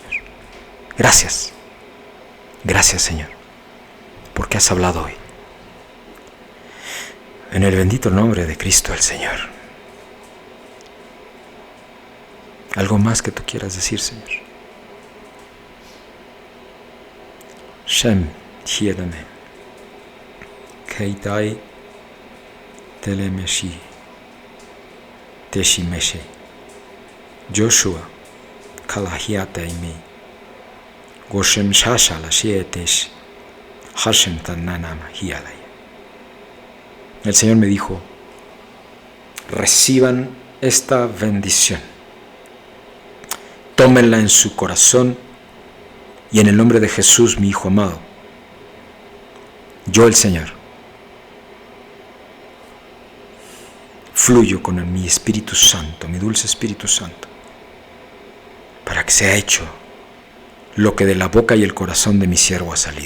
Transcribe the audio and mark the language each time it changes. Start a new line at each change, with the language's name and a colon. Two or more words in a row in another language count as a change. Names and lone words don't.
Spanish: Gracias, gracias, Señor, porque has hablado hoy. En el bendito nombre de Cristo el Señor. ¿Algo más que tú quieras decir, Señor? Shem Hiedame. Keitai telemeshi. Teshimeshe. Joshua Kalahiata imi. Goshem Shashala Shietesh. Hashem Tananama Hialaya. El Señor me dijo: reciban esta bendición, tómenla en su corazón y en el nombre de Jesús, mi Hijo amado, yo el Señor fluyo con mi Espíritu Santo, mi dulce Espíritu Santo, para que sea hecho lo que de la boca y el corazón de mi siervo ha salido.